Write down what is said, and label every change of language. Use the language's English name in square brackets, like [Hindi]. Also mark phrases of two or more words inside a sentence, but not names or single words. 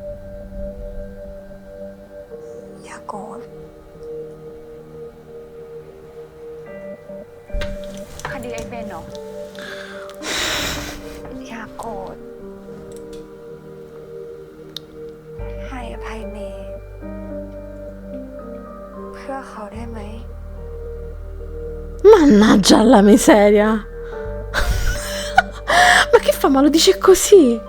[Thai] อย่าโกรธคดีไอ้เบนเหรอ อย่าโกรธให้อภัยเมย์เพื่อเขาได้ไหม [Italian] Mannaggia la miseria. Ma che fa? Ma lo dice così?